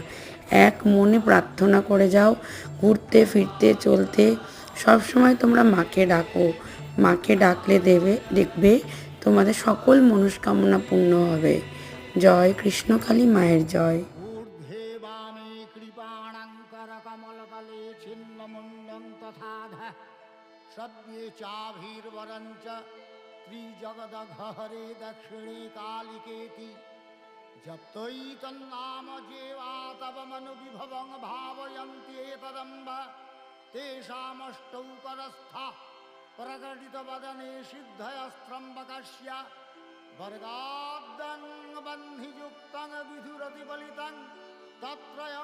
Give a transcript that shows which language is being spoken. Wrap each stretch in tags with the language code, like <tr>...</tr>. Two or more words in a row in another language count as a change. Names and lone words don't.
<bn>এক মনে প্রার্থনা করে যাও, ঘুরতে ফিরতে চলতে সবসময় তোমরা মাকে ডাকো। মাকে ডাকলে দেখবে তোমাদের সকল মনস্কামনা পূর্ণ হবে। জয় কৃষ্ণকালী মায়ের জয়।</bn> <sa>ঊর্ধ্বে বামে কৃপাণাঙ্কর কমলতলে ছিন্নমুণ্ডং তথাধ সদ্যে চাভির্বরঞ্চ ত্রিজগদঘহরে দক্ষিণে কালিকেতি জপ্তৈ তন্নাম যেবা তব মনু বিভবং ভাবয়ন্তি এতদম্ব তেষামষ্টৌ করস্থা প্রকটিত বদনে সিদ্ধয়স্ত্রম্বকস্য বরগাদ্দং বহ্নিযুক্তং বিধুরতি বলিতং তত্রয়</sa>